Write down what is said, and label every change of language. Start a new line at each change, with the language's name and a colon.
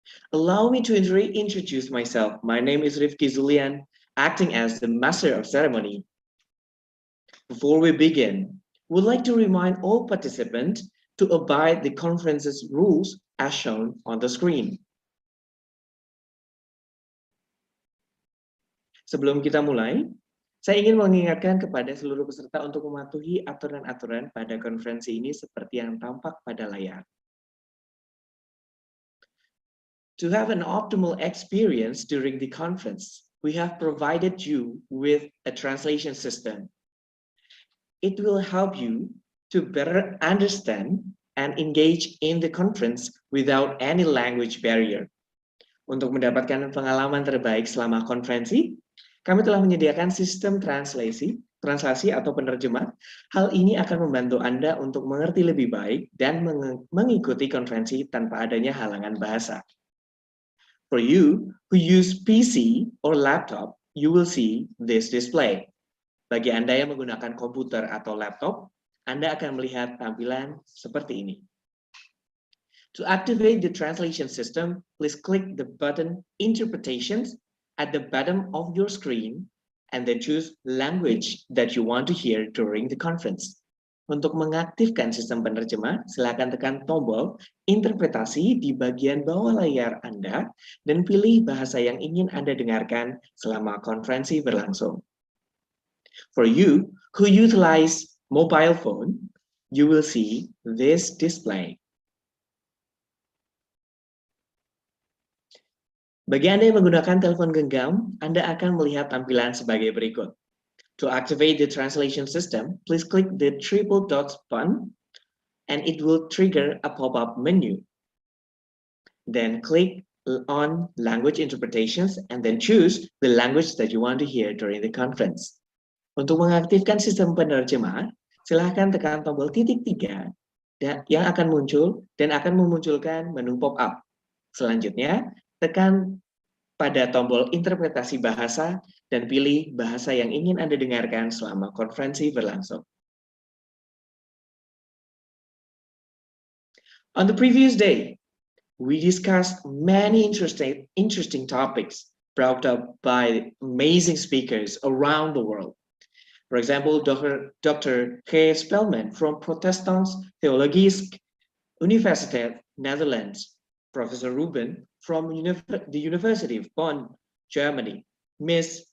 English: Allow me to reintroduce myself. My name is Rifki Zulian, acting as the Master of Ceremony. Before we begin, we'd like to remind all participants to abide the conference's rules as shown on the screen.
Indonesian: Sebelum kita mulai, saya ingin mengingatkan kepada seluruh peserta untuk mematuhi aturan-aturan pada konferensi ini seperti yang tampak pada layar.
English: To have an optimal experience during the conference, we have provided you with a translation system. It will help you to better understand and engage in the conference without any language barrier.
Indonesian: Untuk mendapatkan pengalaman terbaik selama konferensi, kami telah menyediakan sistem translasi atau penerjemah. Hal ini akan membantu Anda untuk mengerti lebih baik dan mengikuti konferensi tanpa adanya halangan bahasa.
English: For you who use PC or laptop, you will see this display.
Indonesian: Bagi Anda yang menggunakan komputer atau laptop, Anda akan melihat tampilan seperti ini.
English: To activate the translation system, please click the button Interpretations at the bottom of your screen and then choose language that you want to hear during the conference.
Indonesian: Untuk mengaktifkan sistem penerjemah, silakan tekan tombol interpretasi di bagian bawah layar Anda dan pilih bahasa yang ingin Anda dengarkan selama konferensi berlangsung.
English: For you who utilize mobile phone, you will see this display.
Indonesian: Bagi Anda yang menggunakan telepon genggam, Anda akan melihat tampilan sebagai berikut.
English: To activate the translation system, please click the triple dots button and it will trigger a pop-up menu. Then click on Language Interpretations and then choose the language that you want to hear during the conference.
Indonesian: Untuk mengaktifkan sistem penerjemah, silakan tekan tombol titik 3 yang akan muncul dan akan memunculkan menu pop-up. Selanjutnya, tekan pada tombol interpretasi bahasa dan pilih bahasa yang ingin Anda dengarkan selama konferensi berlangsung.
English: On the previous day, we discussed many interesting topics brought up by amazing speakers around the world. For example, Dr. G. Spelman from Protestants Theologische Universiteit Netherlands, Professor Ruben from the University of Bonn, Germany, Ms.